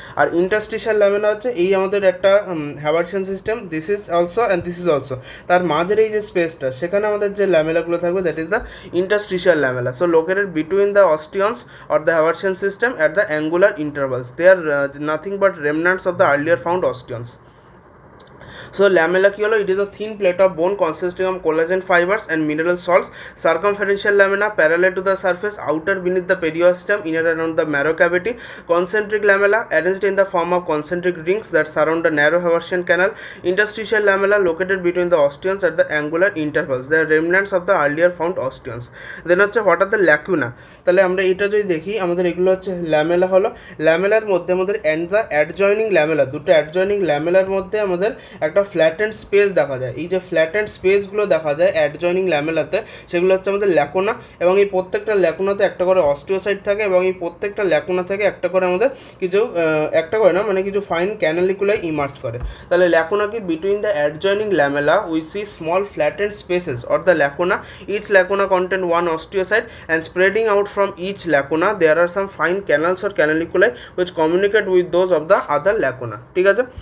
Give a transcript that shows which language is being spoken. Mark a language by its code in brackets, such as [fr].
[bn] আর interstitial lamella হচ্ছে এই আমাদের একটা Haversian system, [en] This is also and this is also. [bn] তার মাঝের এই যে স্পেসটা সেখানে আমাদের যে ল্যামেলাগুলো থাকবে [en] That is the interstitial lamella. So located between the osteons or the Haversian system at the angular intervals. They are nothing but remnants of the earlier found osteons. So lamella [bn] কি হলো? [en] It is a thin plate of bone consisting of collagen fibers and mineral salts. Circumferential lamina parallel to the surface, outer beneath the periosteum, inner around the marrow cavity. Concentric lamella arranged in the form of concentric rings that surround the narrow Haversian canal. Interstitial lamella located between the osteons at the angular intervals. They are remnants of the earlier found osteons. Then হচ্ছে what are the lacuna? [bn] তাহলে আমরা এটা যদি দেখি আমাদের এগুলো হচ্ছে lamella হলো। ল্যামেলার মধ্যে আমাদের অ্যান্ড দ্য অ্যাডজয়নিং ল্যামেলা, দুটো অ্যাডজয়নিং ল্যামেলার মধ্যে আমাদের একটা ফ্ল্যাটেন্ড স্পেস দেখা যায়। এই যে ফ্ল্যাটেন্ড স্পেসগুলো দেখা যায় অ্যাডজয়নিং ল্যামেলাতে সেগুলো হচ্ছে আমাদের ল্যাকোনা, এবং এই প্রত্যেকটা ল্যাকোনাতে একটা করে অস্টিওসাইট থাকে, এবং এই প্রত্যেকটা ল্যাকোনা থেকে একটা করে আমাদের কিছু কিছু ফাইন ক্যানালিকুলাই ইমার্জ করে। তাহলে ল্যাকোনা কি? [en] Between the adjoining lamella we see small flattened spaces or the lacuna. Each lacuna contain one osteocyte and spreading out from each lacuna there are some fine canals or canaliculi which communicate with those of the other lacuna, [bn] ঠিক আছে।